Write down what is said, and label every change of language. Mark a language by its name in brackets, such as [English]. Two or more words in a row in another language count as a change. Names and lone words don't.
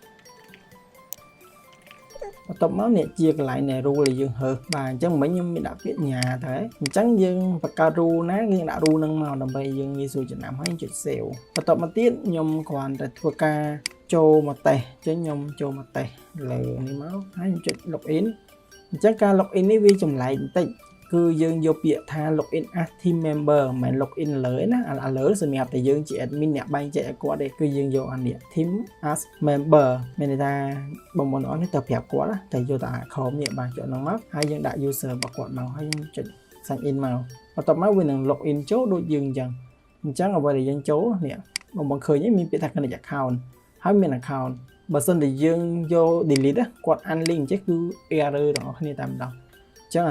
[Khmer] បន្ទាប់មកនេះជាកន្លែងនៃ rule ដែលយើងហើបាទអញ្ចឹងមិញខ្ញុំមានដាក់ពាក្យញ៉ាទៅអញ្ចឹងយើងបង្កើត rule ណាយើងដាក់ rule ហ្នឹងមកដើម្បីយើងងាយស្រួលចំណាំហើយចុច save បន្ទាប់មកទៀតខ្ញុំគ្រាន់តែធ្វើការចូលមកតេស្តអញ្ចឹងខ្ញុំចូលមកតេស្តលើនេះមកហើយខ្ញុំចុច login អញ្ចឹងការ login នេះវាចម្លែកបន្តិចគឺយើងយកពាក្យថា [English] login as team member [Khmer] មិនមែន login លើណាអាលើសម្រាប់តែយើងជា admin អ្នកបែងចែកឲ្យគាត់ទេគឺយើងយក អានេះ [English] team as member [Khmer] មានន័យថាបងប្អូនអស់នេះទៅប្រាប់គាត់តែយកតែ account នេះបានចុចហ្នឹងមកហើយយើងដាក់ user របស់គាត់មកហើយយើងចុច [English] sign in [Khmer] មកបន្ទាប់មកវានឹង login ចូលដូចយើងអញ្ចឹងអ្វីដែលយើងចូលនេះបងប្អូនឃើញមានពាក្យថា [English] connect account [Khmer] ហើយមាន account បើសិនតែយើងយក delete គាត់ unlink ចេះគឺ error ទាំងអស់គ្នាតែម្ដងចឹងអា